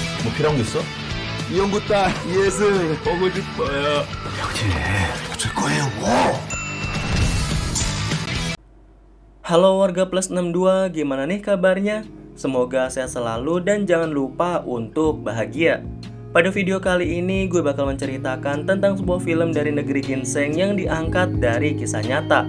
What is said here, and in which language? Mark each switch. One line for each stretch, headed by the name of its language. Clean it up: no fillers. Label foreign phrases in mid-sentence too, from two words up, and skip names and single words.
Korean: 뭐 필요한 게 있어? 이용구 딸 예슬 보고 싶어요. 형제, 어쩔 거예요, 뭐?
Indonesian: Halo warga plus 62, gimana nih kabarnya? Semoga sehat selalu dan jangan lupa untuk bahagia. Pada video kali ini gue bakal menceritakan tentang sebuah film dari negeri ginseng yang diangkat dari kisah nyata.